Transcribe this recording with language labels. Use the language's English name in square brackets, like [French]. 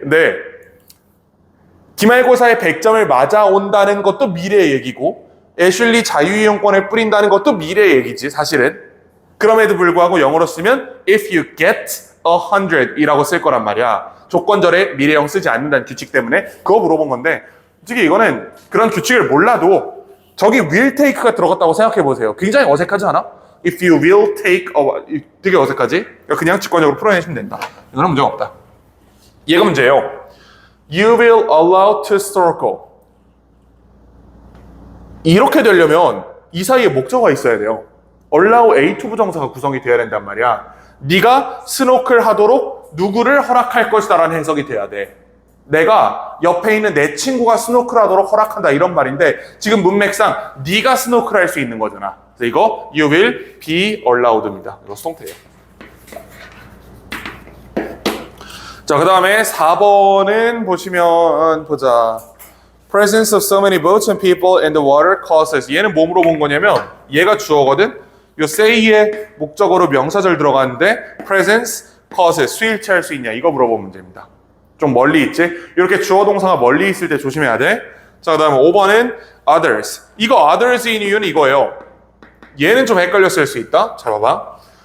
[Korean] 근데 기말고사에 100점을 맞아온다는 것도 미래의 얘기고 애슐리 자유이용권에 뿌린다는 것도 미래의 얘기지 사실은. 그럼에도 불구하고 영어로 쓰면 [English] if you get 100 [Korean] 이라고 쓸 거란 말이야. 조건절에 미래형 쓰지 않는다는 규칙 때문에 그거 물어본 건데 솔직히 이거는 그런 규칙을 몰라도 저기 will take가 들어갔다고 생각해 보세요. 굉장히 어색하지 않아? [English] If you will take [Korean] 되게 어색하지? 그냥 직관적으로 풀어내시면 된다. 이거는 문제가 없다. 얘가 문제예요. [English] You will allow to snorkel. [Korean] 이렇게 되려면 이 사이에 목적어가 있어야 돼요. allow A2 부정사가 구성이 돼야 된단 말이야. 네가 스노클 하도록 누구를 허락할 것이다 라는 해석이 돼야 돼. 내가 옆에 있는 내 친구가 스노클 하도록 허락한다 이런 말인데 지금 문맥상 네가 스노클 할 수 있는 거잖아. 그래서 이거 [English] you will be allowed [Korean] 입니다. 이거 수동태예요. 자, 그 다음에 4번은 보시면 보자. [English] Presence of so many boats and people in the water causes. [Korean] 얘는 뭐 물어본 거냐면 얘가 주어거든. 요 say의 목적어로 명사절 들어가는데 presence, causes, 수일치할 수 있냐 이거 물어본 문제입니다. 좀 멀리 있지? 이렇게 주어 동사가 멀리 있을 때 조심해야 돼. 자, 그 다음에 5번은 others. 이거 others인 이유는 이거예요. 얘는 좀 헷갈렸을 수 있다. 잘 봐봐.